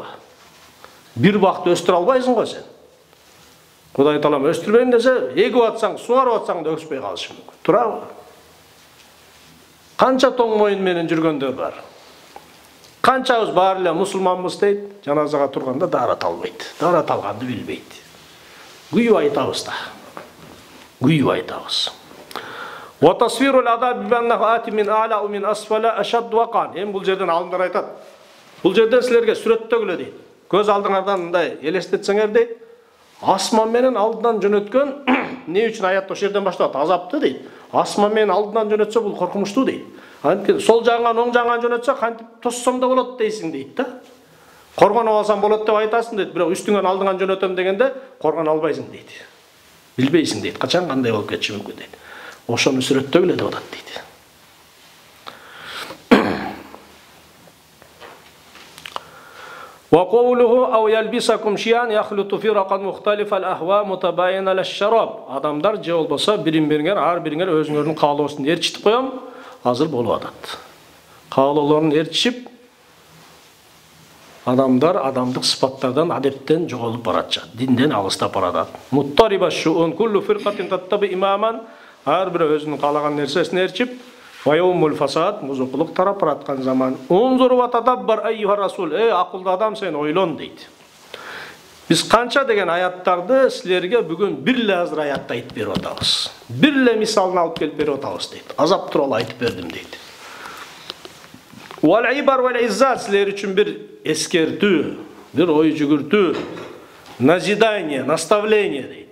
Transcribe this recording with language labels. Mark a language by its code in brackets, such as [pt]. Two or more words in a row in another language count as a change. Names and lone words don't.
[ky] Бир бакты өстүрө албайсың го сен. Құдай Таалам өстүрбейм десе, эгип атсаң, суарып атсаң да өкпөй калышы мүмкүн. Туурабы? Канча тоң моюн менен жүргөндөр бар. Канчабыз баары эле мусулманбыз дейт, жаназага турганда даарат албайт. Даарат алганды билбейт. Күйүп айтабыз да. Күйүп айтабыз. [ar] وتصوير العذاب بأنه آت من أعلى ومن أسفل أشد وقعا. [ky] Эми бул жерден алымдар айтат. Бул жерден силерге сүрөттөгүлө дейт. Көз алдыңардан мындай элестетсеңер дейт. Асман менен алдынан жөнөткөн не үчүн аят ошол жерден башталат? Азапты дейт. Асман менен алдынан жөнөтсө бул коркунучтуу дейт. Анткени сол жагынан оң жагынан жөнөтсө кантип тоссом да болот дейсиң дейт да. Коргонуп алсам болот деп айтасың дейт. Бирок үстүңөн алдыңан жөнөтөм дегенде коргоно албайсың дейт. Билбейсиң дейт. Качан кандай болуп кетиши мүмкүн дейт. Ошону сүрөттөгүлө деп атат дейт. [ar] وقوله أو يلبسكم شيئا يخلط فرقا مختلفة الأهواء متباينة للشراب. [ky] Адамдар же болбосо бирин-бириңер, ар бириңер өзүңөрдүн каалоосун ээрчитип коем, азыр болуп атат. Каалоолорун ээрчишип, адамдар адамдык сыпаттардан, адептен жоголуп баратат, динден алыстап баратат. [ar] مضطربة شؤون كل فرقة تتبع إماما. [ky] Ар бири өзүнүн каалаган нерсесин ээрчип, Вайомул фасад, музукулук тарап бараткан заман. [ar] انظر وتدبر أيها الرسول. [ky] Акылды адам сен ойлон дейт. Биз канча деген аяттарды силерге бүгүн бир эле азыр аятты айтып берип атабыз. Бир эле мисалын алып келип берип атабыз дейт. Азап тууралуу айтып бердим дейт. [ar] والعبر والعظات [ky] силер үчүн бир эскертүү, бир ой жүгүртүү, [ru] назидание, наставление [ky] дейт.